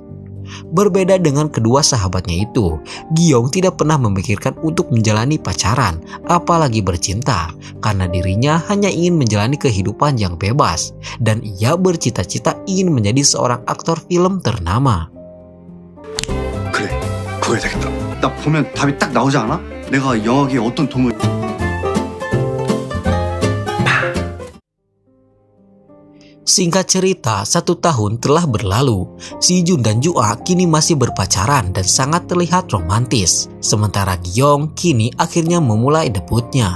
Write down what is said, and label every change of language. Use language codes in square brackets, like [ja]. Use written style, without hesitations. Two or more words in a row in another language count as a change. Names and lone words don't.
[id] Berbeda dengan kedua sahabatnya itu, Gyong tidak pernah memikirkan untuk menjalani pacaran, apalagi bercinta, karena dirinya hanya ingin menjalani kehidupan yang bebas, dan ia bercita-cita ingin menjadi seorang aktor film ternama. [ko] 그래, 그거 해야 되겠다. 나 보면 답이 딱 나오지 않아? 내가 영화계에 어떤 도움을... [id] Singkat cerita, 1 tahun telah berlalu. Si Jun dan Jua kini masih berpacaran dan sangat terlihat romantis. Sementara Gyong kini akhirnya memulai debutnya.